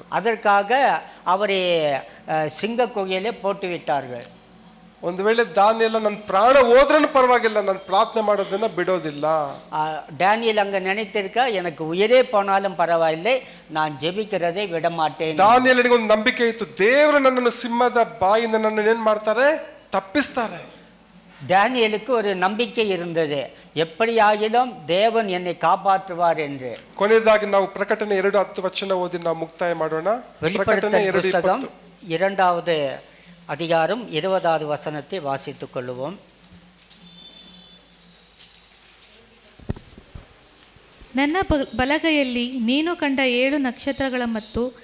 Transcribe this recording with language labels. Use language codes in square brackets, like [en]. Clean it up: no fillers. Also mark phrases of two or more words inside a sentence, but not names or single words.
[ta] அதற்காக அவரை சிங்க குகையிலே போட்டு விட்டார்கள். [kn] ಒಂದು ವೇಳೆ ದಾನಿಯೇಲ ನನ್ನ ಪ್ರಾಣ ಹೋದ್ರೂ ಪರವಾಗಿಲ್ಲ, ನಾನು ಪ್ರಾರ್ಥನೆ ಮಾಡೋದನ್ನ ಬಿಡೋದಿಲ್ಲ. [ta] ಡ್ಯಾನಿಯಲ್ அங்க நினைத்திருக்கா, எனக்கு உயிரே போனாலும் பரவாயில்லை, நான் ஜெபிக்கிறதை விட ಮಾಟೇನ್. [kn] ದಾನಿಯೇಲನಿಗೆ ಒಂದು ನಂಬಿಕೆ ಇತ್ತು, ದೇವರು ನನ್ನನ್ನು ಸಿಂಹದ ಬಾಯಿಂದ ನನ್ನನ್ನು ಏನ್ ಮಾಡ್ತಾರೆ, ತಪ್ಪಿಸ್ತಾರೆ. [ta] ಡ್ಯಾನಿಯலுக்கு ஒரு நம்பிக்கை இருந்தது, எப்படியாகிலும் தேவன் என்னை காப்பாற்றுவார் என்று. [kn] ಕೊನೆಯದಾಗಿ ನಾವು ಪ್ರಕಟಣೆ 2:10 ಓದಿ ನಾವು ಮುಕ್ತಾಯ ಮಾಡೋಣ. ಪ್ರಕಟಣೆ 2:20. [ta] 2வது அதிகாரம் 20வது வசனத்தை வாசித்துக் கொள்ளுவோம். [kn] ನನ್ನ ಬಲಗೈಯಲ್ಲಿ ನೀನು ಕಂಡ 7 ನಕ್ಷತ್ರಗಳ ಮತ್ತು